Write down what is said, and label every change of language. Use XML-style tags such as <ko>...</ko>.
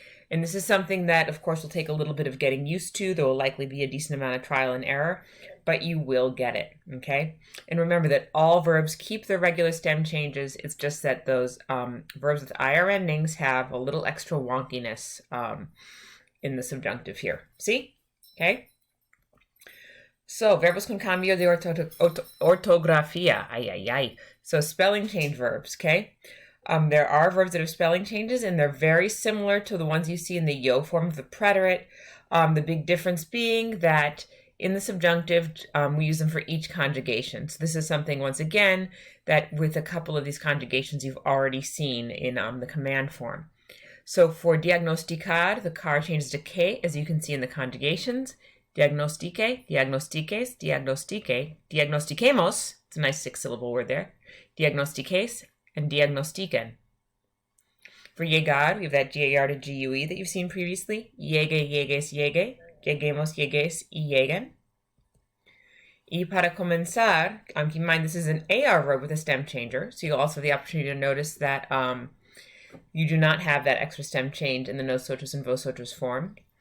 <en>And this is something that, of course, will take a little bit of getting used to. There will likely be a decent amount of trial and error, but you will get it, okay? And remember that all verbs keep their regular stem changes. It's just that those verbs with IR endings have a little extra wonkiness in the subjunctive here. See? Okay?</en> <es>So, verbos con cambio de ortografía. Ay, ay, ay.</es> <en>So, spelling change verbs, okay? There are verbs that have spelling changes, and they're very similar to the ones you see in the yo form of the preterite. The big difference being that in the subjunctive, we use them for each conjugation. So this is something, once again, that with a couple of these conjugations you've already seen in the command form. So for diagnosticar, the car changes to que, as you can see in the conjugations. Diagnostique, diagnostiques, diagnostique, diagnostiquemos, it's a nice 6-syllable word there, diagnostiques, and diagnostiquen. For llegar, we have that GAR to GUE that you've seen previously. Llegue, llegues, llegue.</en> <es>Lleguemos, llegues, y lleguen. Y para comenzar,</es> <en>keep in mind this is an AR verb with a stem changer, so you'll also have the opportunity to notice that you do not have that extra stem change in the nosotros and vosotros form.</en>